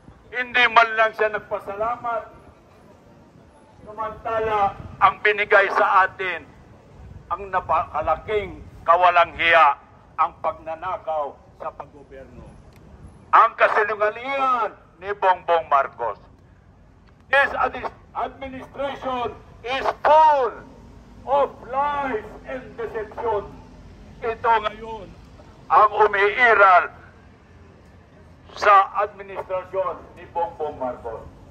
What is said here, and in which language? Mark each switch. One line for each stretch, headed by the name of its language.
Filipino: Hindi man lang siya nagpasalamat. Samantala, ang binigay sa atin, ang napakalaking kawalang hiya, ang pagnanakaw sa paggobyerno. Ang kasinungalingan ni Bongbong Marcos.
English: This administration is full of lies and deception.
Filipino: Ito ngayon ang umiiral sa administrasyon ni Bongbong Marcos.